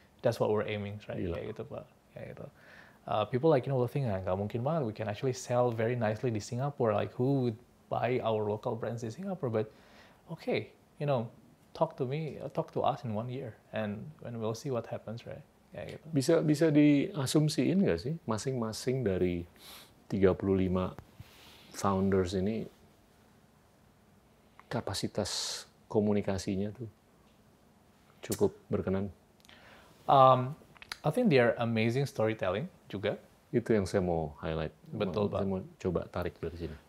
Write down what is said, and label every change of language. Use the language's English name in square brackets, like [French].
[English] That's what we're aiming, right? [Indonesian] Kayak gitu Pak, kayak gitu. [English] People like will think [Indonesian] nggak mungkin banget [English] we can actually sell very nicely di Singapore, like who would buy our local brands in Singapore? But okay, talk to us in 1 year and we'll see what happens, right? [Indonesian] Kayak gitu. Bisa diasumsiin nggak sih masing-masing dari 35 founders ini kapasitas komunikasinya tuh cukup berkenan? [English] I think they are amazing storytelling juga. [Indonesian] Itu yang saya mau highlight. Betul, Pak. Saya mau coba tarik dari sini.